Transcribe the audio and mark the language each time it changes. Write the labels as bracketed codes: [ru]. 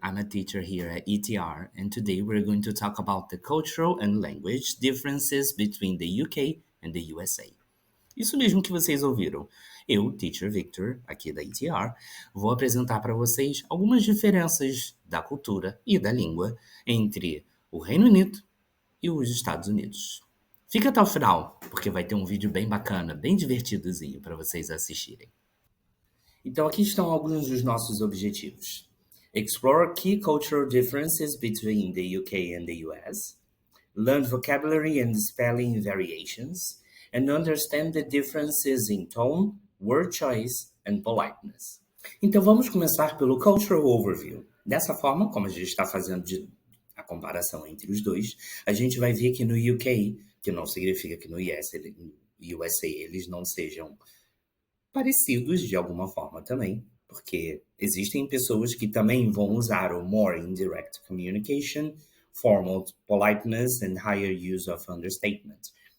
[en] I'm a teacher here at ETR, and today we're going to talk about the cultural and language differences between the UK and the USA. [pt] Isso mesmo que vocês ouviram. Eu, Teacher Victor, aqui da ETR, vou apresentar para vocês algumas diferenças da cultura e da língua entre o Reino Unido e os Estados Unidos. Fica até o final, porque vai ter um vídeo bem bacana, bem divertidozinho para vocês assistirem. Então, aqui estão alguns dos nossos objetivos. [en] Explore key cultural differences between the UK and the US. Learn vocabulary and spelling variations. And understand the differences in tone, word choice and politeness. [pt] Então, vamos começar pelo [en] Cultural Overview. [pt] Dessa forma, como a gente está fazendo a comparação entre os dois, a gente vai ver que no UK, que não significa que no USA eles não sejam parecidos de alguma forma também, porque existem pessoas que também vão usar o [en] more indirect communication, formal politeness and higher use of understatement.